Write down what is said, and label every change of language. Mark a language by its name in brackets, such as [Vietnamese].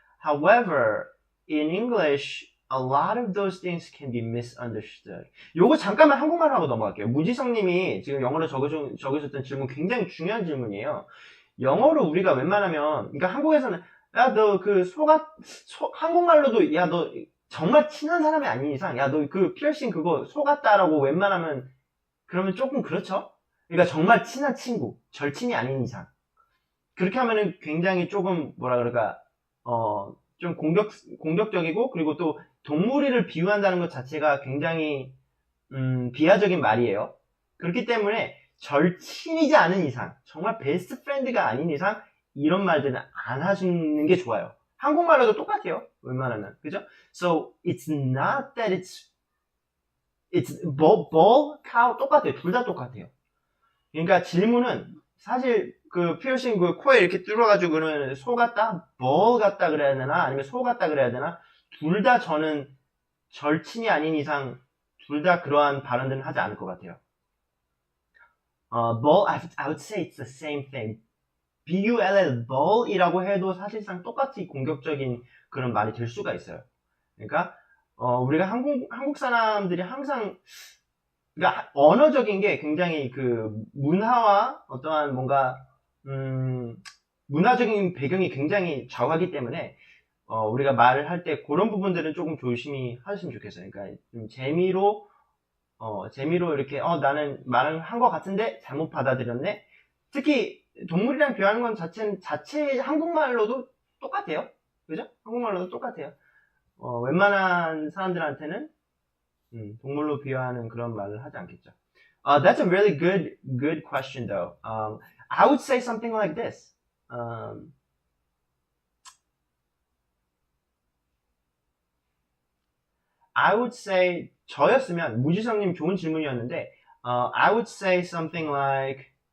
[English] However, in English, a lot of those things can be misunderstood. [Korean] 요거 잠깐만 한국말로 하고 넘어갈게요. 무지성님이 지금 영어로 적으셨던 질문 굉장히 중요한 질문이에요. 영어로 우리가 웬만하면, 그러니까 한국에서는 야, 너 한국말로도 야, 너 정말 친한 사람이 아닌 이상, 야, 너 그 피어싱 그거 속았다라고 웬만하면 그러면 조금 그렇죠? 그러니까 정말 친한 친구, 절친이 아닌 이상. 그렇게 하면은 굉장히 조금 뭐라 그럴까, 좀 공격적이고, 그리고 또 동물이를 비유한다는 것 자체가 굉장히 비하적인 말이에요. 그렇기 때문에 절친이지 않은 이상, 정말 베스트 프렌드가 아닌 이상 이런 말들은 안 하시는 게 좋아요. 한국말로도 똑같아요. 웬만하면. 그죠? [English] So it's not that it's bull, cow 똑같아요. [Korean] 둘 다 똑같아요. 그러니까 질문은 사실 그 피어싱 그 코에 이렇게 뚫어가지고 그러면 소 같다, bull 같다 그래야 되나, 아니면 소 같다 그래야 되나? 둘 다 저는 절친이 아닌 이상 둘 다 그러한 발언들은 하지 않을 것 같아요. [English] bull, I would say it's the same thing. [Korean] bull, bull이라고 해도 사실상 똑같이 공격적인 그런 말이 될 수가 있어요. 그러니까 우리가 한국 사람들이 항상, 그러니까 언어적인 게 굉장히 그 문화와 어떠한 뭔가 문화적인 배경이 굉장히 좌우하기 때문에 우리가 말을 할 때 그런 부분들은 조금 조심히 하셨으면 좋겠어요. 그러니까 좀 재미로 이렇게 나는 말을 한 것 같은데 잘못 받아들였네. 특히 동물이랑 비유하는 건 자체 한국말로도 똑같아요. 그죠? 한국말로도 똑같아요. 웬만한 사람들한테는 동물로 비유하는 그런 말을 하지 않겠죠. [English] That's a really good question though. I would say something like this. I would say 저였으면 무지성님 좋은 질문이었는데 I would say something like